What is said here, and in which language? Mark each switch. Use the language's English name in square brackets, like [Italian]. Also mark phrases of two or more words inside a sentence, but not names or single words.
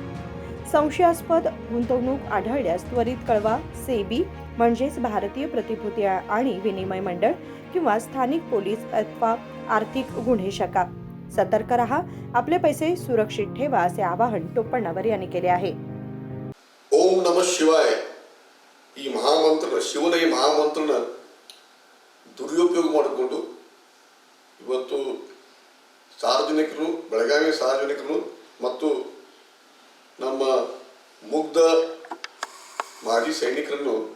[Marathi] संशयास्पद गुंतवणूक आढळल्यास त्वरित कळवा. सेबी म्हणजेच भारतीय प्रतिभूती आणि विनिमय मंडळ किंवा स्थानिक पोलीस अथवा आर्थिक गुन्हे शाखा. सतर्क रहा, आपले पैसे सुरक्षित ठेवा असे आवाहन टोपणवर यांनी केले आहे. [Sanskrit] ओम नमः शिवाय [Kannada] ಈ ಮಹಾಮಂತ್ರ ಶಿವನ ಈ ಮಹಾಮಂತ್ರನ ದುರುಪಯೋಗ ಮಾಡಿಕೊಂಡು ಇವತ್ತು ಸಾರ್ವಜನಿಕರು ಬೆಳಗಾವಿ ಸಾರ್ವಜನಿಕರು ಮತ್ತು ನಮ್ಮ ಮುಗ್ಧ ಮಾಜಿ ಸೈನಿಕರನ್ನು